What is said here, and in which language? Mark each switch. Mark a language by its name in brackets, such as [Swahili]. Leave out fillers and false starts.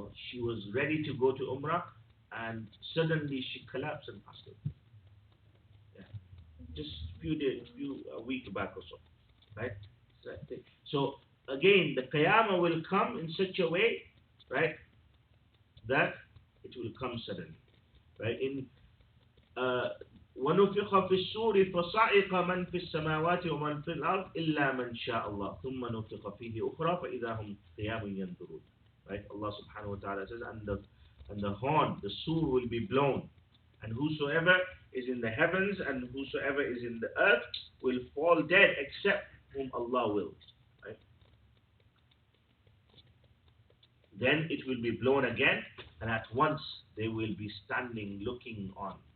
[English] She was ready to go to Umrah, and suddenly she collapsed and passed away. Yeah. Just a week back or so, right? So again, the Qiyamah will come in such a way, right, that it will come suddenly, right? [Arabic] In ونفخ في الصور فصعق من في السماوات ومن في الأرض إلا من شاء الله ثم نفخ فيه أخرى فإذا هم قيام ينظرون. [English] Right? Allah subhanahu wa ta'ala says, and the horn, the sur will be blown, and whosoever is in the heavens and whosoever is in the earth will fall dead except whom Allah wills. Right? Then it will be blown again, and at once they will be standing looking on.